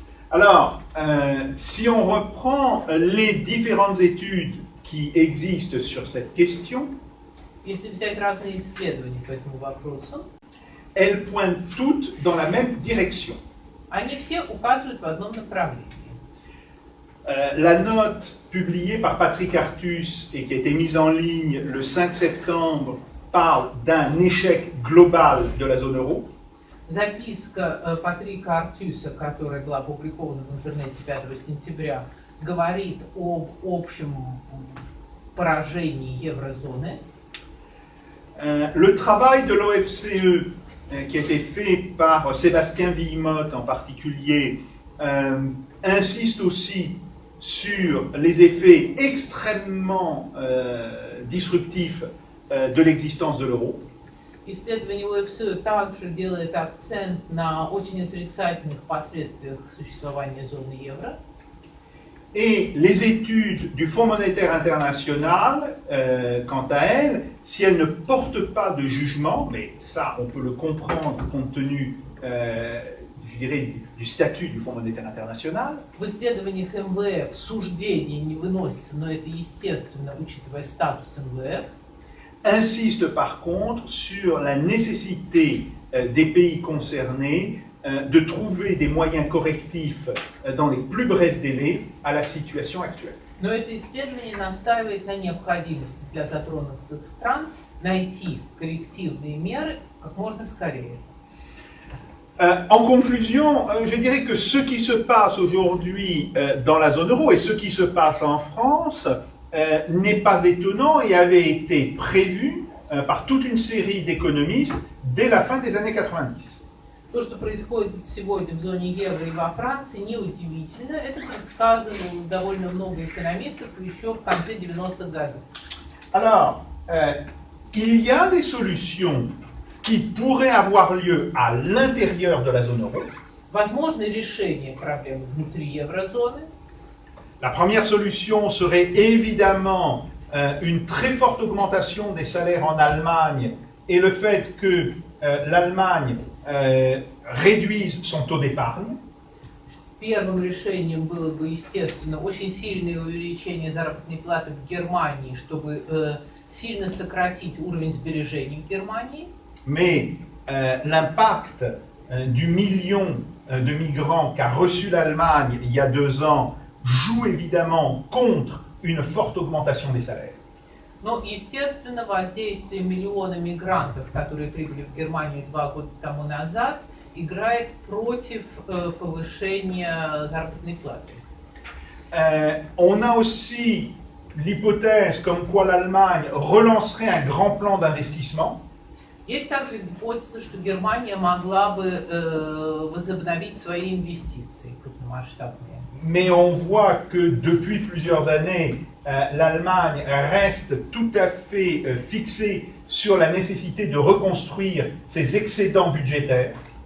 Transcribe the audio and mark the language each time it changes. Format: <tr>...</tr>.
<fr>Alors, si on reprend les différentes études qui existent sur cette question,</fr> <ru>Если взять разные исследования по этому вопросу,</ru> <fr>elles pointent toutes dans la même direction.</fr> <ru>они все указывают в одном направлении.</ru> <fr>La note publiée par Patrick Artus et qui a été mise en ligne le 5 septembre parle d'un échec global de la zone euro.</fr> <ru>Записка Патрика Артюса, которая была опубликована в интернете 5 сентября, говорит об общем поражении еврозоны.</ru> <fr>Le travail de l'OFCE, qui a été fait par Sébastien Villemotte en particulier, insiste aussi sur les effets extrêmement disruptifs de l'existence de l'euro.</fr> <ru>Исследование ОФСУ также делает акцент на очень отрицательных последствиях существования зоны евро.</ru> <fr>Et les études du Fonds monétaire international, quant à elles, si elles ne portent pas de jugement, mais ça on peut le comprendre compte tenu, je dirais, du statut du Fonds monétaire international,</fr> <ru>В исследованиях МВФ суждения не выносятся, но это естественно, учитывая статус МВФ.</ru> <fr>insiste par contre sur la nécessité des pays concernés de trouver des moyens correctifs dans les plus brefs délais à la situation actuelle.</fr> <ru>Но это исследование настаивает на необходимости для затронутых стран найти коррективные меры как можно скорее.</ru> <fr>En conclusion, je dirais que ce qui se passe aujourd'hui dans la zone euro et ce qui se passe en France n'est pas étonnant et avait été prévu par toute une série d'économistes dès la fin des années 90.</fr> <ru>То, что происходит сегодня в зоне евро и во Франции, неудивительно. Это предсказывало довольно много экономистов еще в конце 90-х годов.</ru> <fr>Alors, il y a des solutions qui pourraient avoir lieu à l'intérieur de la zone euro.</fr> <ru>Возможно решение проблем внутри еврозоны.</ru> <fr>La première solution serait évidemment une très forte augmentation des salaires en Allemagne et le fait que l'Allemagne réduise son taux d'épargne.</fr> <ru>Первым решением было бы, естественно, очень сильное увеличение заработной платы в Германии, чтобы сильно сократить уровень сбережений в Германии.</ru> <fr>Mais l'impact du million de migrants qu'a reçu l'Allemagne il y a 2 ans joue évidemment contre une forte augmentation des salaires.</fr> <ru>Но, естественно, воздействие миллиона мигрантов, которые прибыли в Германию 2 года тому назад, играет против повышения заработной платы.</ru> <fr>On a aussi l'hypothèse comme quoi l'Allemagne relancerait un grand plan d'investissement.</fr> <ru>Есть также гипотеза, что Германия могла бы возобновить свои инвестиции крупномасштабные.</ru> <fr>Mais on voit que depuis plusieurs années, l'Allemagne reste tout à fait fixée sur la nécessité de reconstruire ses excédents budgétaires.</fr>